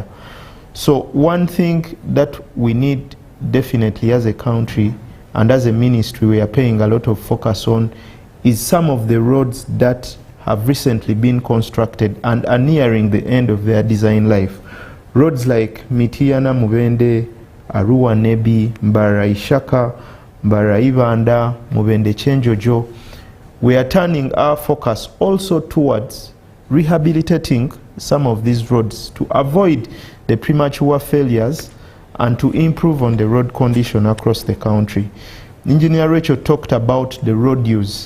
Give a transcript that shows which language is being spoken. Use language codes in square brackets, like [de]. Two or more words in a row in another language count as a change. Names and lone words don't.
[en] So one thing that we need definitely as a country and as a ministry we are paying a lot of focus on is some of the roads that have recently been constructed and are nearing the end of their design life. Roads like Mitiana Mubende, Arua Nebi, Mbara Ishaka, Mbara Ivanda, Mubende Chenjojo. We are turning our focus also towards rehabilitating some of these roads to avoid the premature failures and to improve on the road condition across the country. Engineer Rachel talked about the road use.